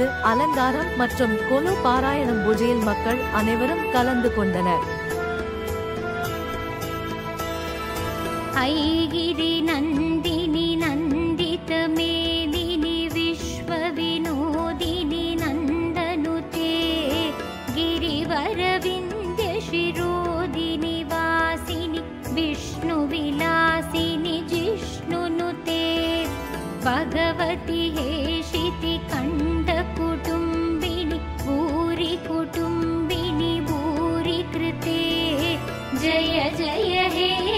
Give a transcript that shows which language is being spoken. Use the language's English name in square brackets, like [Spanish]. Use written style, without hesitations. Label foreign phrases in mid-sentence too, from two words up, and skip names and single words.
[Tamil] அலங்காரம் மற்றும் கொலு பாராயணம் பூஜையில் மக்கள் அனைவரும் கலந்து கொண்டனர். [Sanskrit] अयिगिरि नन्दिनि नन्दित मेदिनि विश्व विनोदिनि நந்தனுதே गिरिवर विंध्य शिरोदिनि वासिनि विष्णु विलासिनि जिष्णुनुते भगवति हेशिति कंठ कुटुंबिनि भूरि कुटुंबिनि भूरि कृते जय जय हे